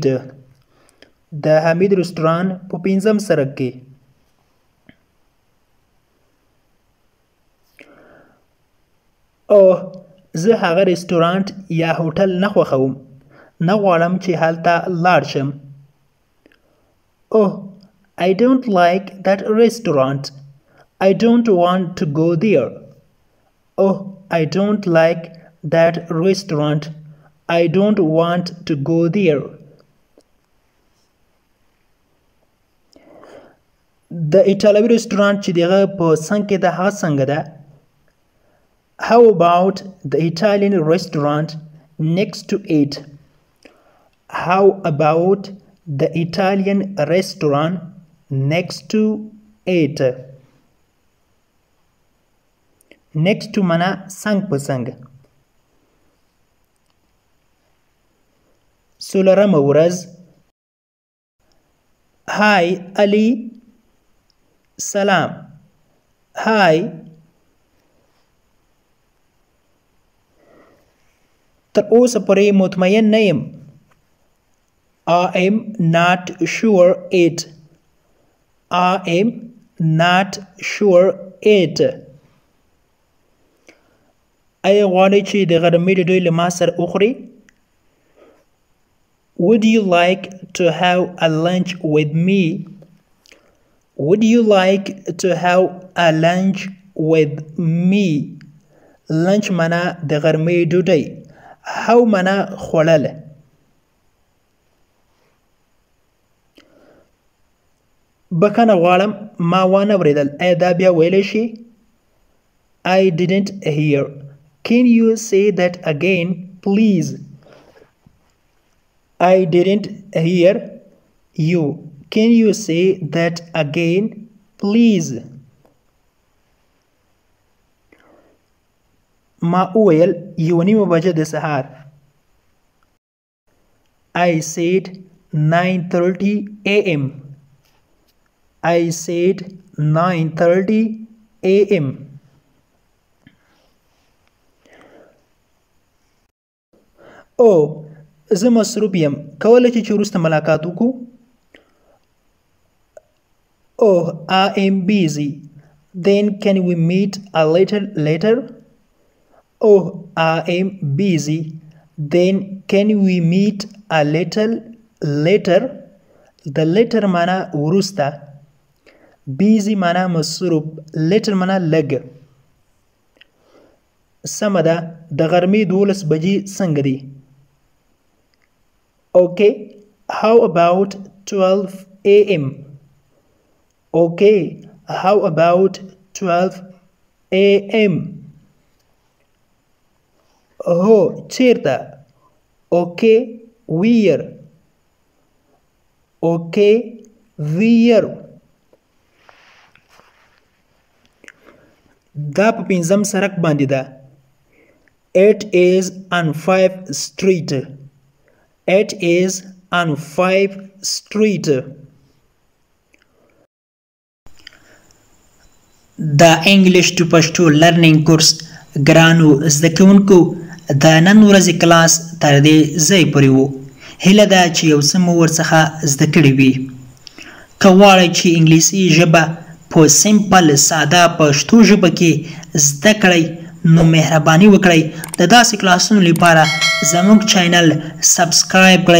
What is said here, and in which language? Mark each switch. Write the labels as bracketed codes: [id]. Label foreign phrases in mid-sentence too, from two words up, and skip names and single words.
[en] The Hamid restaurant [ps] په 5م سړک کې. زه هغه رستورانت یا هوټل نه خوښوم. نه غواړم چې هلته لاړ شم. [en] I don't like that restaurant. I don't want to go there. I don't like that restaurant. I don't want to go there. [ps] د ایټالوي رستورانت چې دغه په څنګ کې ده هغه څنګه ده؟ [en] How about the Italian restaurant next to it? How about the Italian restaurant next to it? next to [ps] معنا څنګ په څنګ. څلورمه ورځ. Hi علي. سلام. Hi. تر اوسه پورې مطمئن نه یم. [en] I am not sure it. I am not sure it. [ps] ایا غواړئ چې د غرمې ډوډۍ له ما سره وخورئ؟ [en] Would you like to have a lunch with me? Would you like to have a lunch with me? [ps] Lunch معنا د غرمې ډوډۍ. How معنا خوړل. بخښنه غواړم ما وانه اورېدل. ایا دا بیا ویلی شي؟ [en] I didn't hear. Can you say that again, please? I didn't hear you. Can you say that again, please? [ps] ما وویل 1:30 د سهار. [en] I said 9:30 a.m. I said 9:30 a.m. [ps] Oh, زه مصروف یم. کولی چې وروسته ملاقات وکړو؟ [en] Oh, I am busy. Then can we meet a little later? Oh, I am busy. Then can we meet a little later? The later [ps] معنا وروسته. busy معنا مصروف. little معنا لږ. سمه ده. د غرمې 12 بجې څنګه دي؟ [en] Okay, how about 12 a.m.? Okay, how about 12 a.m.? [ps] Oh, چیرته؟ [en] Okay, where? Okay, where? [ps] دا په 5م سړک باندې ده. [en] It is on 5th Street. It is on 5th Street. The English to Pashto learning course [ps] ګرانو زده کوونکو د نن ورځې کلاس تر دې ځای پورې و. هیله ده چې یو څه مو ورڅخه زده کړي وي. که غواړئ چې انګلیسي ژبه په سمپل ساده پښتو ژبه کې زده کړئ نو مهرباني وکړئ د داسې کلاسونو لپاره زموږ چینل سبسکرایب کړئ.